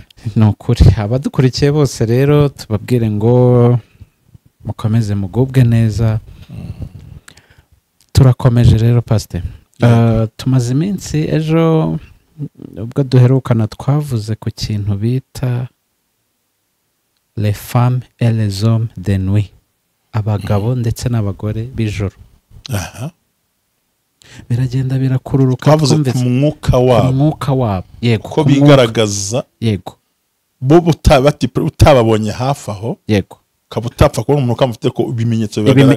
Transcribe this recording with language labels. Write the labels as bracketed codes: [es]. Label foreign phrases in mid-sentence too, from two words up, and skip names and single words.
[rw] nukuri abadukurikiye bose rero tubabwire ngo mukomeze mugubwe neza turakomeje rero pastor tumaze iminsi ejo ubwo duherukana twavuze ku kintu bita [fr] les femmes et les hommes de nuit [rw] abagabo ndetse n'abagore bijoro biragenda birakururuka twavuze ku mwuka wabo yego ko bigaragaza yego bo utababonye hafi aho yego ukaba utapfa kubona umuntu ukamufite ko ibimenyetso bibagaragaza